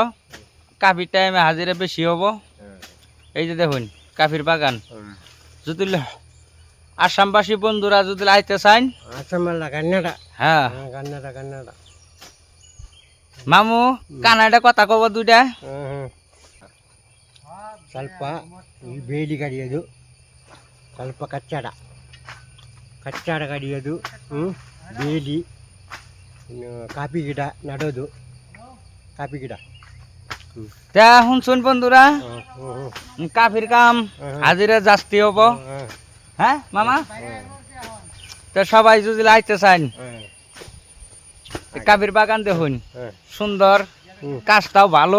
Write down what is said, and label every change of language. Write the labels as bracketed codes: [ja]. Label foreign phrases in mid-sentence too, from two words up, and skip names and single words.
[bn] কাফির টাইমে হাজিরা বেশি হব। এই যে দেখুন কাফির বাগান। যদি আসামবাসী বন্ধুরা যদি আইতে চান, হ্যাঁ মামু কানাডা কথা কব দুইটা। [kn] ಸ್ವಲ್ಪ ಈ ಬೇಲಿ ಕಡಿಯೋದು, ಸ್ವಲ್ಪ ಕಚ್ಚಡ ಕಡಿಯೋದು, ಬೇಲಿ, ಇನ್ನು ಕಾಫಿ ಗಿಡ ನಡೋದು, ಕಾಫಿ ಗಿಡ। [bn] তা শুনছুন বন্ধুরা, কাফির কাম হাজিরা জাস্তি হব। হ্যাঁ মামা, তো সবাই যদি আইতে চান কাফির বাগান দেখুন সুন্দর, কাজটাও ভালো।